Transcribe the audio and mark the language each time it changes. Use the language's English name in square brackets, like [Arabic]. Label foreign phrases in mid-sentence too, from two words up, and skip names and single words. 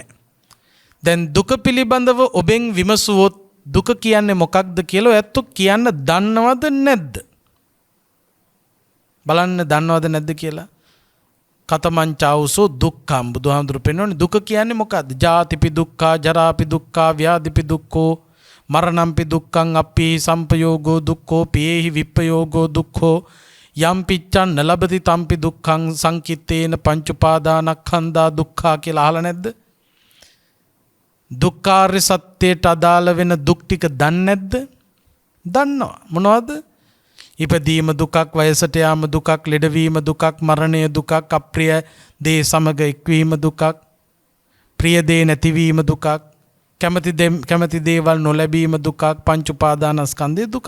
[Sinhala] දැන් දුක පිළිබඳව ඔබෙන් විමසුවොත් දුක කියන්නේ මොකක්ද කියලා ඔයත් කියන්න දන්නවද නැද්ද? බලන්න දන්නවද නැද්ද කියලා. [Pali] කතමංචාවුසෝ දුක්ඛම් [Sinhala] බුදුහාමුදුරු පෙන්වන්නේ දුක කියන්නේ මොකක්ද? [Pali] ජාතිපි දුක්ඛා, ජරාපි දුක්ඛා, ව්‍යාධිපි දුක්ඛෝ, මරණම්පි දුක්ඛං, අප්පි සම්පයෝගෝ දුක්ඛෝ, පියේහි විප්පයෝගෝ දුක්ඛෝ, යම් පිච්ඡන් නලබති තම්පි දුක්ඛං සංකිට්ඨේන පංච උපාදානස්කන්ධා දුක්ඛා [Sinhala] කියලා අහලා නැද්ද? දුක්ඛාර්ය සත්‍යයට අදාළ වෙන දුක් ටික දන්නේ නැද්ද? දන්නවා. මොනවද? ඉපදීම දුකක්, වයසට යාම දුකක්, ලෙඩවීම දුකක්, මරණය දුකක්, අප්‍රිය දේ සමග එක්වීම දුකක්, ප්‍රිය දේ නැතිවීම දුකක්, කැමති දේවල් නොලැබීම දුකක්, පංච උපාදානස්කන්ධය දුකක්.